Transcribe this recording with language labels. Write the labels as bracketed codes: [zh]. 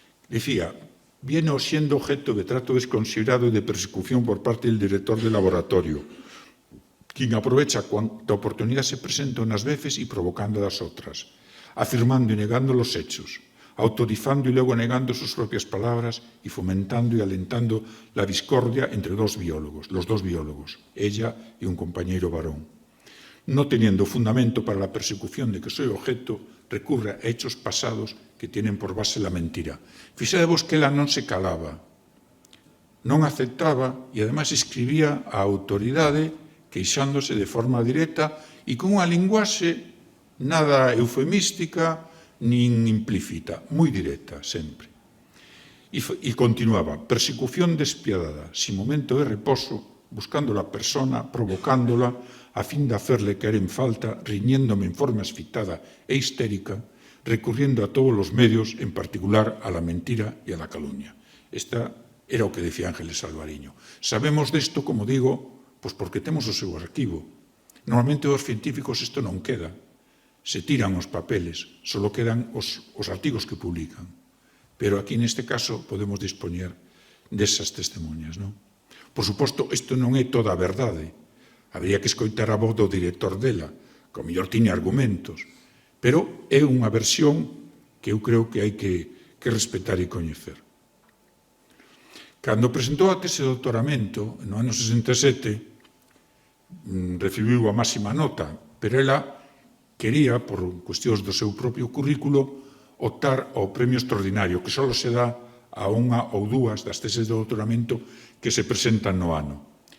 [es] Decía, viene siendo objeto de trato desconsiderado y de persecución por parte del director del laboratorio, quien aprovecha cuanta oportunidad se presenta unas veces y provocando las otras, afirmando y negando los hechos, autorizando y luego negando sus propias palabras y fomentando y alentando la discordia entre los dos biólogos, ella y un compañero varón. No teniendo fundamento para la persecución de que soy objeto, recurre a hechos pasados que tienen por base la mentira. [gl] Fixadevos que ela non se calaba, non aceptaba e ademais escribía á autoridade queixándose de forma directa e con unha linguaxe nada eufemística nin implícita, moi directa sempre. [es] E continuaba, persecución despiadada, sin momento de reposo, buscando a la persona, provocándola, a fin de hacerle caer en falta, riñéndome en forma asfitada e histérica, recurriendo a todos los medios, en particular a la mentira y a la calumnia. [gl] Esta era o que decía Ángeles Alvariño. Sabemos desto, como digo, pois porque temos o seu arquivo. Normalmente os científicos isto non queda. Se tiran os papeles, só quedan os artigos que publican. Pero aquí, neste caso, podemos dispoñer desas testemunhas, non? Por suposto, isto non é toda a verdade. Habría que escoitar a voz do director dela, que ao mellor tiña argumentos, pero é unha versión que eu creo que hai que respetar e coñecer. Cando presentou a tese de doutoramento, no ano 67, recibiu a máxima nota, pero ela quería, por cuestións do seu propio currículo, optar ao premio extraordinario, que só se dá a unha ou dúas das teses de doutoramento que se presentan no ano.